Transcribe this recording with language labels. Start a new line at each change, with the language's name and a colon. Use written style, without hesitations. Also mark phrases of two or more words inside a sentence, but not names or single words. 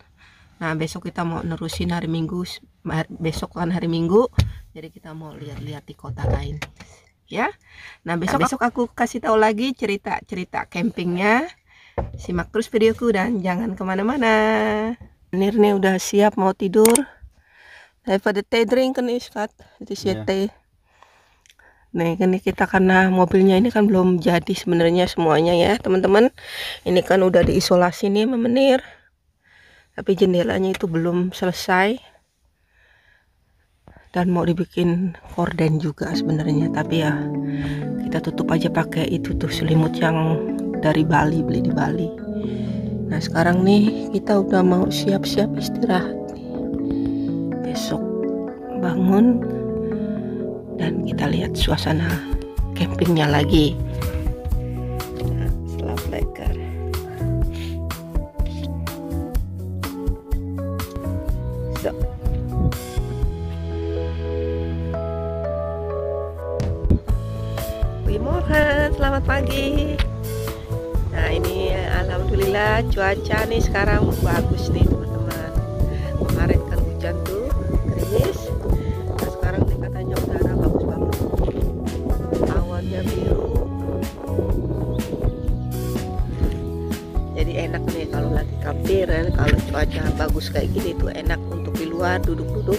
Indonesian: Nah besok kita mau nerusin hari Minggu, besok kan hari Minggu, jadi kita mau lihat-lihat di kota lain ya. Nah besok aku kasih tahu lagi cerita campingnya. Simak terus videoku dan jangan kemana-mana. Meneer nih udah siap mau tidur.
Dutch: Daripada teh drinken is kat,
Indonesian: itu sih teh. Nih ini kita, karena mobilnya ini kan belum jadi sebenarnya semuanya ya teman-teman. Ini kan udah diisolasi nih sama Meneer, tapi jendelanya itu belum selesai dan mau dibikin gorden juga sebenarnya, tapi ya kita tutup aja pakai itu tuh selimut yang dari Bali, beli di Bali. Nah sekarang nih kita udah mau siap-siap istirahat nih. Besok bangun dan kita lihat suasana campingnya lagi. Nah,
Dutch: slaap lekker. So. Goedemorgen,
Indonesian: selamat pagi. Nah ini alhamdulillah cuaca nih sekarang bagus nih teman-teman. Kemarin kan hujan tuh gerimis. Nah sekarang nih katanya udara bagus banget. Awannya biru. Jadi enak nih kalau lagi kampiran, kalau cuaca bagus kayak gini tuh enak untuk di luar duduk-duduk.